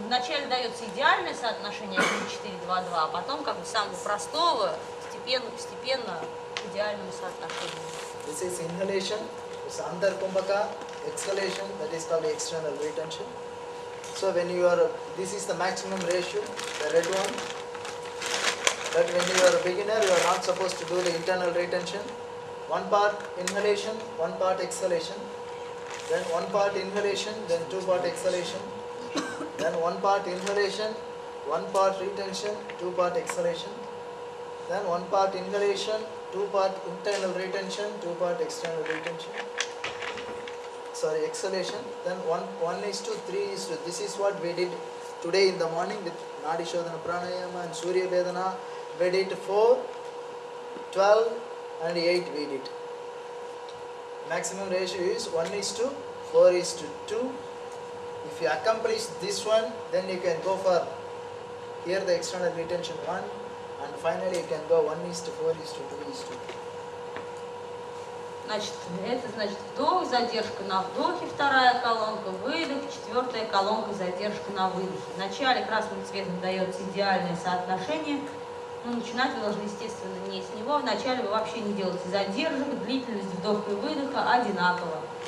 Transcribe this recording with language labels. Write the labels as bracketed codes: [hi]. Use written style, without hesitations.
[ru] Вначале дается идеальное соотношение 1, 4, 2, 2, а потом как бы самого простого, постепенно к идеальному соотношению. [en] This is inhalation, it's under kumbhaka, exhalation, that is called external retention. So when you are, this is the maximum ratio, the red one. But when you are a beginner, you are not supposed to do the internal retention. One part inhalation, one part exhalation. Then one part inhalation, then 2 part exhalation. Then one part inhalation, one part retention, 2 part exhalation. Then one part inhalation, 2 part internal retention, 2 part external retention. Sorry, exhalation. Then 1:3:2. This is what we did today in the morning with Nadi Shodhana Pranayama and Surya Vedana. We did 4, 12 and 8 we did. Maximum ratio is 1:4:2. If you accomplish this one, then you can go for here the external retention 1, and finally you can go 1:4:2:2. [ru] Значит, это значит вдох, задержка на вдохе, 2-я колонка, выдох, 4-я колонка, задержка на выдохе. Вначале красным цветом дается идеальное соотношение, но начинать вы должны, естественно, не с него. Вначале вы вообще не делаете задержек, длительность вдоха и выдоха одинакова.